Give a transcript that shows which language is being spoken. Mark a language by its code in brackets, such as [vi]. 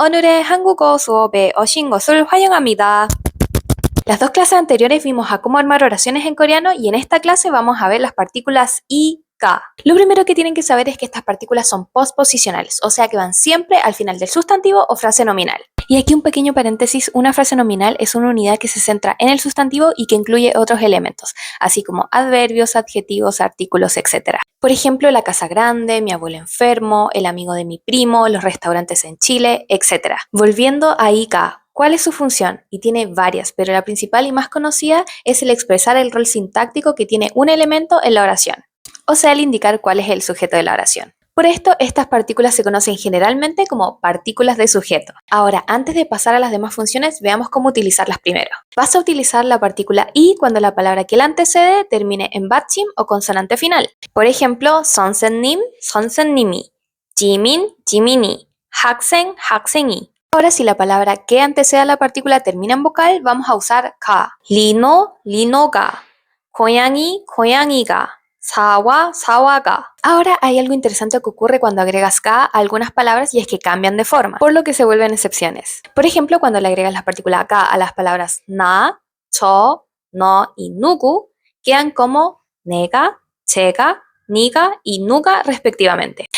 [ko] 오늘의 한국어 수업에 오신 것을 환영합니다. [es] Las dos clases anteriores vimos a cómo armar oraciones en coreano y en esta clase vamos a ver las partículas I, K. Lo primero que tienen que saber es que estas partículas son postposicionales, o sea que van siempre al final del sustantivo o frase nominal. Y aquí un pequeño paréntesis, una frase nominal es una unidad que se centra en el sustantivo y que incluye otros elementos, así como adverbios, adjetivos, artículos, etc. Por ejemplo, la casa grande, mi abuelo enfermo, el amigo de mi primo, los restaurantes en Chile, etc. Volviendo a IK, ¿cuál es su función? Y tiene varias, pero la principal y más conocida es el expresar el rol sintáctico que tiene un elemento en la oración, o sea, el indicar cuál es el sujeto de la oración. Por esto, estas partículas se conocen generalmente como partículas de sujeto. Ahora, antes de pasar a las demás funciones, veamos cómo utilizarlas primero. Vas a utilizar la partícula I cuando la palabra que la antecede termine en 받침 o consonante final. Por ejemplo, [ko] 선생님, 선생님이, 지민, 지민이, 학생, 학생이. [es] Ahora, si la palabra que antecede a la partícula termina en vocal, vamos a usar ka. [ko] 리노, 리노가, 고양이, 고양이가, 사와, 사와가. [es] Ahora hay algo interesante que ocurre cuando agregas ka a algunas palabras y es que cambian de forma, por lo que se vuelven excepciones. Por ejemplo, cuando le agregas la partícula ka a las palabras 나, 저, 너 y 누구, quedan como 내가, 제가, 니가 y 누가 respectivamente.